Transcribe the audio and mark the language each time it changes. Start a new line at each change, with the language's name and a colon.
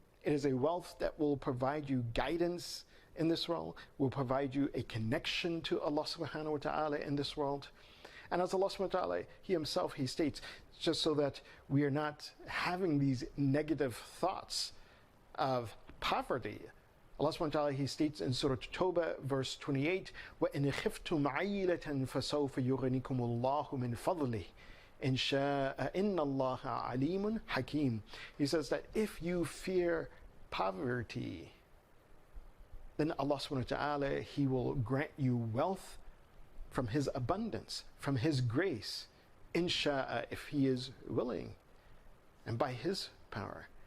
English: It is a wealth that will provide you guidance in this world, will provide you a connection to Allah subhanahu wa ta'ala in this world. And as Allah subhanahu wa ta'ala, He Himself, He states, just so that we are not having these negative thoughts of poverty.
Arabic: Allah subhanahu wa ta'ala,
English: He states in Surah Tawbah, verse 28,
Arabic: وَإِنْ خِفْتُمْ عَيِّلَةً فَسَوْفَ يُغْنِكُمُ اللَّهُ مِنْ فَضْلِهِ إِنْ شَاءَ إِنَّ اللَّهَ عَلِيمٌ حَكِيمٌ.
English: He says that if you fear poverty, then Allah subhanahu wa ta'ala, He will grant you wealth from His abundance, from His grace, insha'a, if He is willing, and by His power.